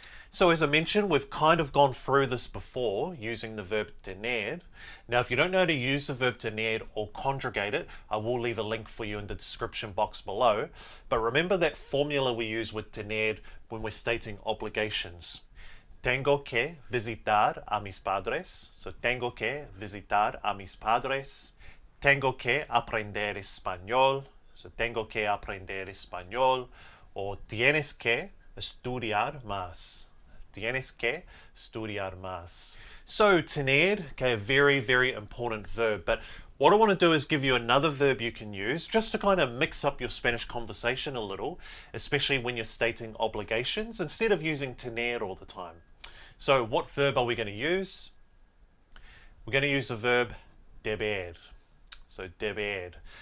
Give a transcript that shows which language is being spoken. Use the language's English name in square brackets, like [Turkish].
[English] So as I mentioned, we've kind of gone through this before using the verb tener. Now if you don't know how to use the verb tener or conjugate it, I will leave a link for you in the description box below. But remember that formula we use with tener when we're stating obligations. [Spanish] Tengo que visitar a mis padres. So tengo que visitar a mis padres. Tengo que aprender español. So tengo que aprender español. Or tienes que estudiar más. Tienes que estudiar más. [English] So tener, okay, a very important verb. But what I want to do is give you another verb you can use just to kind of mix up your Spanish conversation a little, especially when you're stating obligations, instead of using tener all the time. So what verb are we going to use? We're going to use the verb debad. So debad.